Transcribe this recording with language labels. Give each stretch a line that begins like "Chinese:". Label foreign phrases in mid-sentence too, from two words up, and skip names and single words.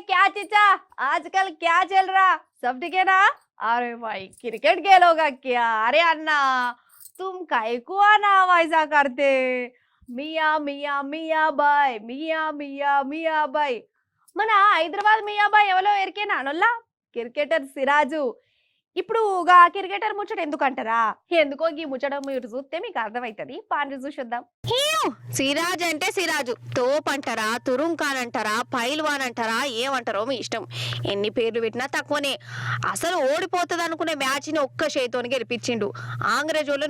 Hindi: चाचा आजकल क्या चल रहा? सब ठीक है ना? अरे भाई क्रिकेट खेलोगा क्या? अरे अन्ना तुम काय को आना ऐसा करते?
Telugu: मिया मिया मिया बाय मिया मिया मिया బాయ్ మన హైదరాబాద్ మియా బాయ్ ఎవరో ఎరికేనా నొల్ల క్రికెటర్ సిరాజు ఇప్పుడు క్రికెటర్ ముచ్చట ఎందుకంటారా ఎందుకో ఈ ముచ్చట మీరు చూస్తే మీకు అర్థమైతది పాండ్రి చూసొద్దాం సిరాజ్ అంటే సిరాజు తోప్ అంటారా తురుంఖాన్ అంటారా పైల్వాన్ అంటారా ఏమంటారో మీ ఇష్టం ఎన్ని పేర్లు పెట్టినా తక్కువనే అసలు ఓడిపోతుంది అనుకునే మ్యాచ్ ని ఒక్క చేతోని గెలిపించిండు ఆంగ్రేజ్ వాళ్ళని